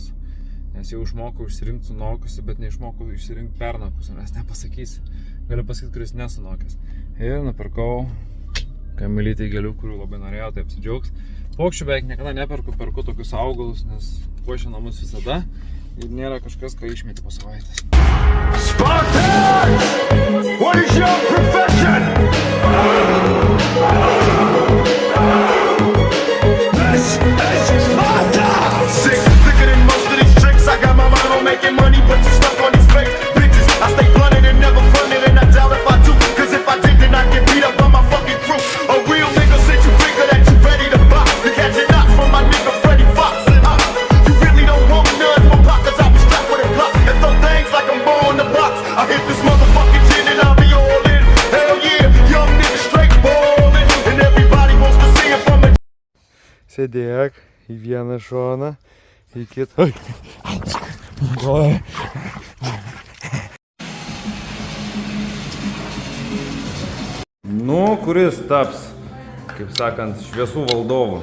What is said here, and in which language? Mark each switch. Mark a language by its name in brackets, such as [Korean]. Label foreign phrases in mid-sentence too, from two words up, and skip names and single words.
[Lithuanian] Nes jau išmokau išsirinkti sunokusi, bet neišmokau išsirinkti pernokusi, nes nepasakysi. Galiu pasakyti, kuris nesunokęs. Ir nupirkau Kamilytei gėlių, kurių labai norėjau, tai apsidžiaugs. Paukščių beveik niekada neperku, perku tokius augalus, nes puošia namus visada. Ir nėra kažkas, ką išmeti po savaitės. [English] Spartans! What is your profession? This is Sparta! Sicker than most of these tricks. I got my mind on making money, but you stuck on these fake bitches. I stay blunted and never fronted, and I doubt if I do. Cause if I did, then I'd get beat up by my fucking crew. A real nigga said you figure that you ready to box. You catching knots from my nigga Freddie Fox. You really don't want none from Pop, cause I be strapped with a Glock. And throw things like I'm born the box. I hit this motherfucking gin and I'll be all in. Hell yeah, young nigga straight ballin'. And everybody wants to see it from a... [Lithuanian] Sėdėk į vieną šoną, į kitą. Nu, kuris taps, kaip sakant, šviesų valdovu?